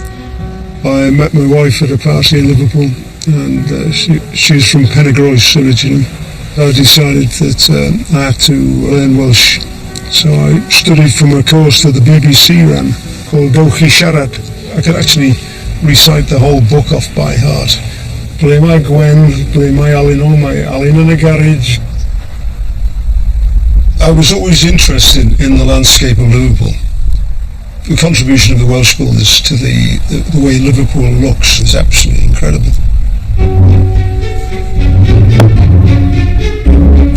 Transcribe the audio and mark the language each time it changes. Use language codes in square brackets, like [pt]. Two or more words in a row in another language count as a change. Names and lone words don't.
[en] I met my wife at a party in Liverpool, and she's from Pennygroes originally. I decided that I had to learn Welsh, so I studied from a course that the BBC ran called Gewch Chi Siarad. I could actually recite the whole book off by heart. [cy] Ble mae Gwen, ble mae Alun, o mae Alun yn y garage. [en] I was always interested in the landscape of Liverpool. The contribution of the Welsh builders to the way Liverpool looks is absolutely incredible.